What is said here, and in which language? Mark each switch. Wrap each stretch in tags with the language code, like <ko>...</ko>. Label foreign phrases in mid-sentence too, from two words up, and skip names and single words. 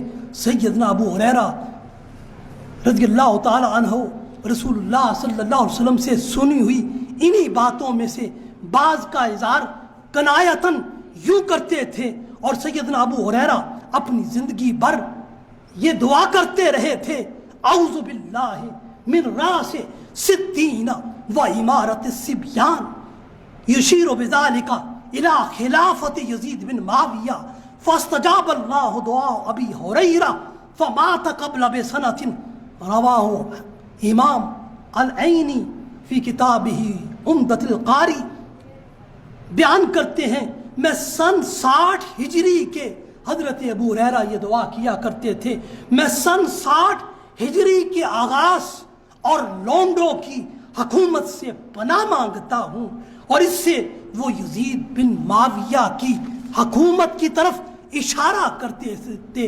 <ur>سیدنا ابو ہریرہ</ur> <ar>رضی اللہ تعالی عنہ</ar> <ur>رسول اللہ</ur> <ar>صلی اللہ علیہ وسلم</ar> <ur>سے سنی ہوئی انہی باتوں میں سے بعض کا اظہار کنایتاً یوں کرتے تھے، اور سیدنا ابو ہریرہ اپنی زندگی بھر یہ دعا کرتے رہے تھے،</ur> <ar>اعوذ باللہ من راس ستین و امارت الصبیان، یشیر بذالک الى خلافت یزید بن معاویہ، فاستجاب اللہ دعاء ابی ہریرہ فمات قبل بسنۃ، رواہ امام العینی فی کتابہ عمدۃ القاری۔</ar> <ur>بیان کرتے ہیں میں سن 60 ہجری کے حضرت ابو ہریرہ یہ دعا کیا کرتے تھے، میں سن 60 ہجری کے آغاز اور لونڈوں کی حکومت سے پناہ مانگتا ہوں، اور اس سے وہ یزید بن معاویہ کی حکومت کی طرف اشارہ کرتے تھے۔</ur>